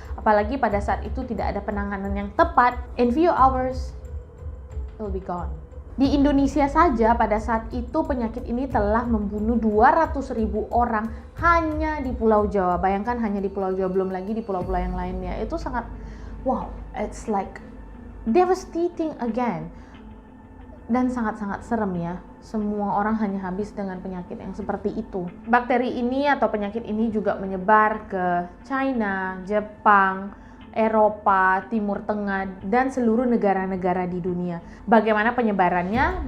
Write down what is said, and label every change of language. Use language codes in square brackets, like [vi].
[id] Apalagi pada saat itu tidak ada penanganan yang tepat, [en] in few hours will be gone. [id] Di Indonesia saja pada saat itu penyakit ini telah membunuh 200.000 orang hanya di Pulau Jawa. Bayangkan hanya di Pulau Jawa, belum lagi di pulau-pulau yang lainnya. Itu sangat, [en] wow, it's like devastating again. [id] Dan sangat-sangat serem ya. Semua orang hanya habis dengan penyakit yang seperti itu. Bakteri ini atau penyakit ini juga menyebar ke China, Jepang, Eropa, Timur Tengah, dan seluruh negara-negara di dunia. Bagaimana penyebarannya?